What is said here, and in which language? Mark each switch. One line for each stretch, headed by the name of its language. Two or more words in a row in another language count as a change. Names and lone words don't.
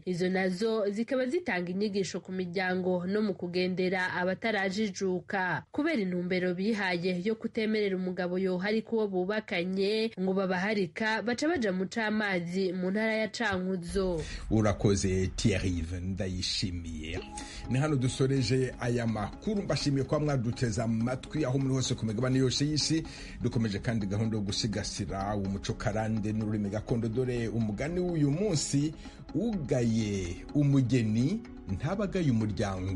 Rundi: Izo nazo zikaba zitanga inyigisho ku miryango no mu kugendera abatarajijuka kubera intumbero bihaye yo kutemerera umugabo yohari kuwo bubakanye ngo babaharika baca baja mu c'amazi mu ntara ya Cankuzo. Urakoze Thierry ndayishimiye. Ni hano dusoreje aya makuru, mbashimiye kwa mwaduteza amatwi aho muri hose ku migabane yose y'isi. Dukomeje kandi gahunda yo gusigasira umuco karande n'ururimi gakondo. Dore umugani w'uyu munsi: ugaye umugeni ntabagaye umuryango.